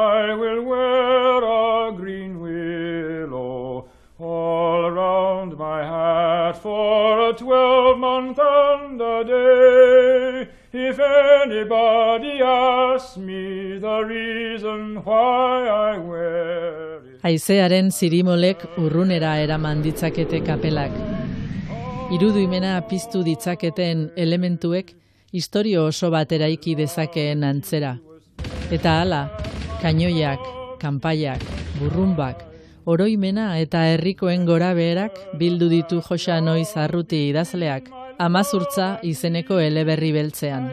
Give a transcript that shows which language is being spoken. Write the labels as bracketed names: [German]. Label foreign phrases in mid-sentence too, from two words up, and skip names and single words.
[English] I will wear a green willow all around my hat for a 12-month and a day. If anybody asks me the reason why I wear it. [Basque] Haizearen zirimolek urrunera eraman ditzakete kapelak. Iruduimena piztu ditzaketen elementuek istorio oso bat eraiki dezakeen antzera. Eta hala, kainoiak, kanpaiak, burrumbak, oroimena eta herrikoen gorabeherak bildu ditu Joxa Noiz Arruti idazleak, Amazurtza izeneko eleberri beltzean.